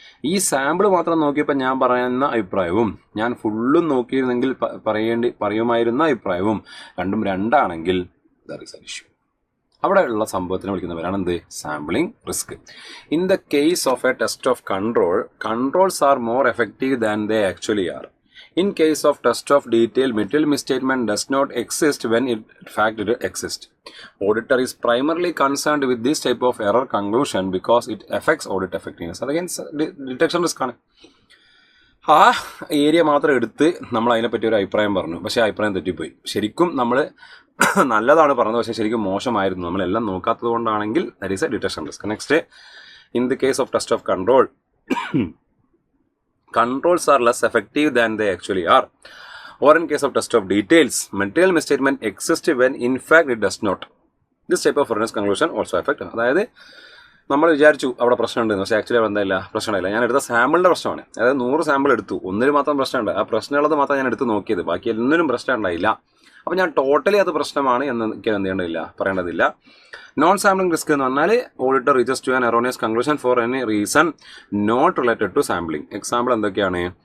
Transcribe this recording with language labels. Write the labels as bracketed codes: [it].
[ml] ഈ സാമ്പിൾ മാത്രം നോക്കിയപ്പോൾ ഞാൻ പറയുന്ന അഭിപ്രായവും ഞാൻ ഫുള്ളും നോക്കിയിരുന്നെങ്കിൽ പറയുമായിരുന്ന അഭിപ്രായവും രണ്ടും രണ്ടാണെങ്കിൽ [en] There is an issue. [ml] അവിടെയുള്ള സംഭവത്തിനെ വിളിക്കുന്നവരാണ് എന്ത്? Sampling risk. [en] In the case of a test of control, controls are more effective than they actually are. In case of test of detail, material misstatement does not exist when in fact it exists. Auditor is primarily concerned with this type of error conclusion because it affects audit effectiveness. Again, detection risk ആണ്. [ml] ആ area മാത്രം എടുത്ത് നമ്മൾ അതിനെപ്പറ്റി ഒരു അഭിപ്രായം പറഞ്ഞു, പക്ഷേ അഭിപ്രായം തെറ്റിപ്പോയി. ശരിക്കും നമ്മൾ നല്ലതാണ് പറഞ്ഞത്, പക്ഷേ ശരിക്കും മോശമായിരുന്നു. നമ്മളെല്ലാം നോക്കാത്തത് കൊണ്ടാണെങ്കിൽ [en] That is a detection risk. Next, in the case of test of control, controls are less effective than they actually are. Or in case of test of details, material misstatement exists when in fact it does not. This type of erroneous conclusion also affect. [ml] അതായത് നമ്മൾ വിചാരിച്ചു അവിടെ പ്രശ്നമുണ്ടെന്ന്, പക്ഷേ actually അവിടെ എന്തായില്ല, പ്രശ്നമില്ല. ഞാൻ എടുത്ത സാമ്പിളിൻ്റെ പ്രശ്നമാണ്. അതായത് 100 സാമ്പിൾ എടുത്തു, ഒന്നിൽ മാത്രം പ്രശ്നമുണ്ട്. ആ പ്രശ്നമുള്ളത് മാത്രം ഞാൻ എടുത്ത് നോക്കിയത്, ബാക്കി ഒന്നിനും പ്രശ്നം ഉണ്ടായില്ല. അപ്പോൾ ഞാൻ ടോട്ടലി അത് പ്രശ്നമാണ് എന്ന് എനിക്ക് എന്ത് ചെയ്യേണ്ടതില്ല, പറയേണ്ടതില്ല. നോൺ സാമ്പിളിംഗ് റിസ്ക് എന്ന് പറഞ്ഞാൽ [en] Auditor reaches to an erroneous conclusion for any reason not related to sampling. [ml] Example എന്തൊക്കെയാണ്?